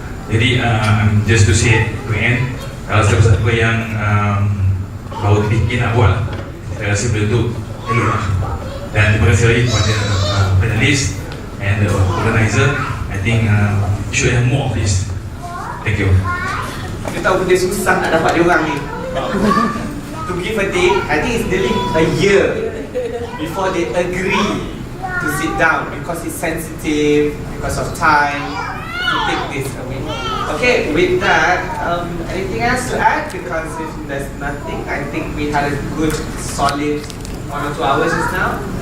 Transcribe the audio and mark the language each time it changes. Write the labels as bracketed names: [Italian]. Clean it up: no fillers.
[Malay] Jadi [English] just to say to end, [Malay] kalau siapa yang baru terfikir nak buat, saya rasa benda tu elok lah. Dan terima kasih lagi kepada panelis [English] and the organizer. I think should have more of this. Thank you. [Malay] Kita tahu benda susah nak dapat diorang ni. [English] To give a date, I think it's nearly a year before they agree to sit down, because it's sensitive, because of time, to take this away. Okay, with that, anything else to add? Because if there's nothing, I think we had a good, solid 1 or 2 hours just now.